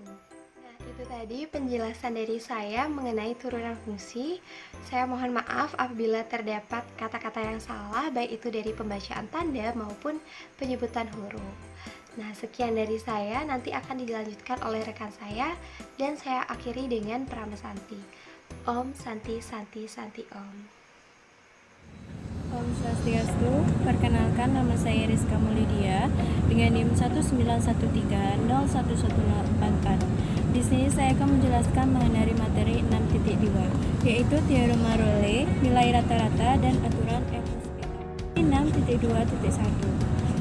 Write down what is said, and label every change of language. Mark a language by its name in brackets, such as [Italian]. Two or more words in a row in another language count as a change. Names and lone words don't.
[Indonesian] Nah, itu tadi penjelasan dari saya mengenai turunan fungsi. Saya mohon maaf apabila terdapat kata-kata yang salah, baik itu dari pembacaan tanda maupun penyebutan huruf. Nah, sekian dari saya, nanti akan dilanjutkan oleh rekan saya, dan saya akhiri dengan Prama Santi. [Sanskrit] Om Santi Santi Santi Om. [Indonesian] Om Swastiastu, perkenalkan nama saya Rizka Mulydia dengan NIM 191301104. Di sini saya akan menjelaskan mengenai materi 6.2, yaitu teorema Role, nilai rata-rata dan aturan F hospital. 6.2.1.